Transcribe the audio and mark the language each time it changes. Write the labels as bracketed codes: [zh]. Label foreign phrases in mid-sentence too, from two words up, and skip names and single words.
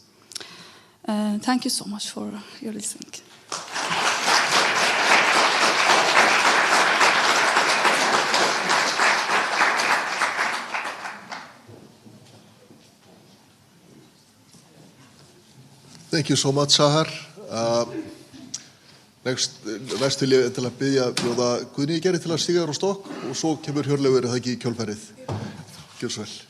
[en] Thank you so much for your listening. Thank you so much, Sahar. [is] Næst vil ég til að bjóða Guðni Gerði til að stíga þér á stokk og svo kemur Hjörleifur, er það ekki, í kjölfarið. Gjörðu svo vel.